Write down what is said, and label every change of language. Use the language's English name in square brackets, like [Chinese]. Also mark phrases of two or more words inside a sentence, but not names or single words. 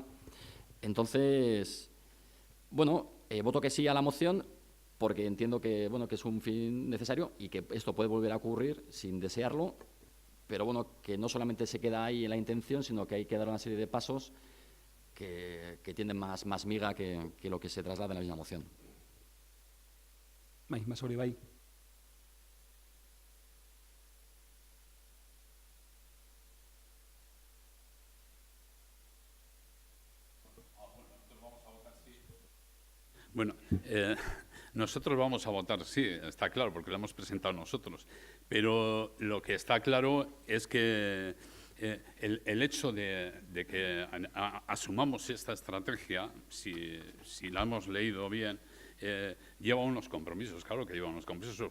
[Spanish] Entonces, bueno, voto que sí a la moción porque entiendo que, bueno, que es un fin necesario y que esto puede volver a ocurrir sin desearlo, pero bueno, que no solamente se queda ahí en la intención, sino que hay que dar una serie de pasos que tienen más miga que lo que se traslada en la misma moción. [Basque] Bai, Basauri, bai. [Spanish] Bueno, nosotros vamos a votar sí, está claro, porque lo hemos presentado nosotros. Pero lo que está claro es que el hecho de que asumamos esta estrategia, si la hemos leído bien, lleva unos compromisos, claro que lleva unos compromisos.